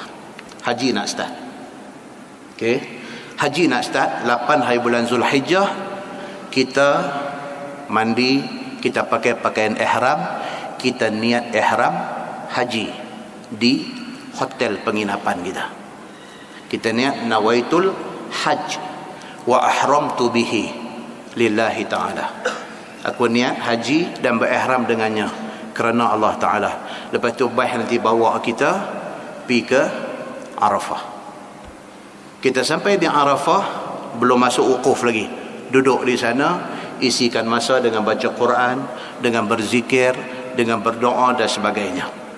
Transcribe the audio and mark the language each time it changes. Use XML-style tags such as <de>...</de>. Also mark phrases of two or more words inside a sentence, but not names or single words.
<ms>Haji nak start. Okey. Haji nak start 8 hari bulan Zulhijjah. Kita mandi, kita pakai pakaian ihram, kita niat ihram haji di hotel penginapan kita. Kita niat</ms> <ar>نويت الحج وأحرمت به لله تعالى.</ar> <ms>Aku niat haji dan berihram dengannya kerana Allah Ta'ala. Lepas tu baik nanti bawa kita pergi ke Arafah. Kita sampai di Arafah, belum masuk wukuf lagi. Duduk di sana, isikan masa dengan baca Quran, dengan berzikir, dengan berdoa dan sebagainya.</ms>